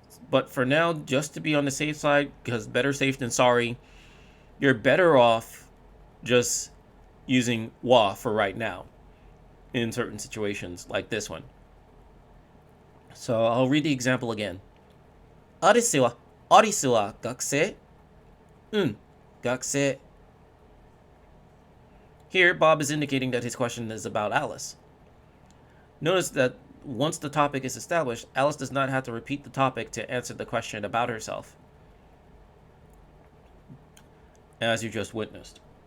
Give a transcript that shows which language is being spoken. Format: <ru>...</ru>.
<en>But for now, just to be on the safe side, because better safe than sorry, you're better off just using wa for right now in certain situations like this one. So I'll read the example again.</en> <ja>アリスは、アリスは学生? うん、学生.</ja> <en>Here, Bob is indicating that his question is about Alice. Notice that once the topic is established, Alice does not have to repeat the topic to answer the question about herself, as you just witnessed.</en>